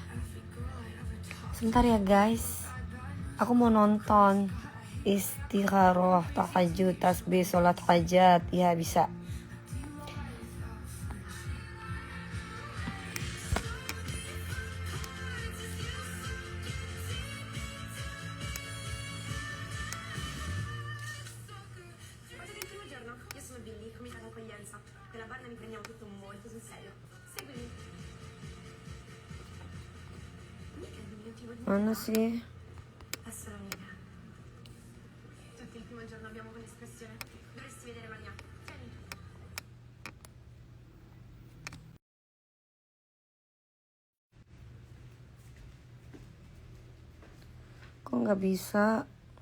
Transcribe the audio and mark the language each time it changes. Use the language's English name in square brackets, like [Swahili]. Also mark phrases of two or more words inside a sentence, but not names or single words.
[Indonesian] Sebentar ya guys. Aku mau nonton istikharoh, tahajud, tasbih, sholat hajat. Ya bisa. [Italian] Io sono Billy, come accoglienza. Della banda mi prendiamo tutto molto sul serio. Seguimi. Mica il diminutivo di [Indonesian] Mana sih? [Italian] essere amica. Tutti il primo giorno abbiamo quell'espressione. Dovresti vedere Maria. Tieni. [Indonesian] Kok nggak bisa?